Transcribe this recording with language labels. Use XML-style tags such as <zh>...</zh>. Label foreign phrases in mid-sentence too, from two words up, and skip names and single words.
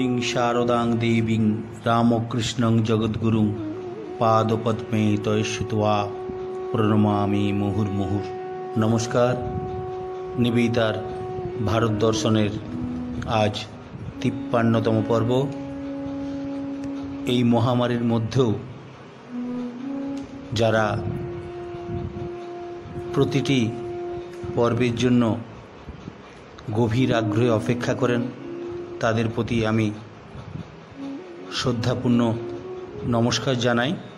<sa>शारदां देवीं रामकृष्णं जगद्गुरुं पादपद्मे तयश्रुत्वा प्रणमामि मुहुर्मुहुः।</sa> <bn>नमस्कार। নিবেদিতার ভারত দর্শনের আজ 53তম পর্ব। এই মহামারীর মধ্যেও যারা প্রতিটি পর্বের জন্য গভীর আগ্রহে অপেক্ষা করেন তাদের প্রতি আমি শ্রদ্ধাপূর্ণ নমস্কার জানাই।</bn>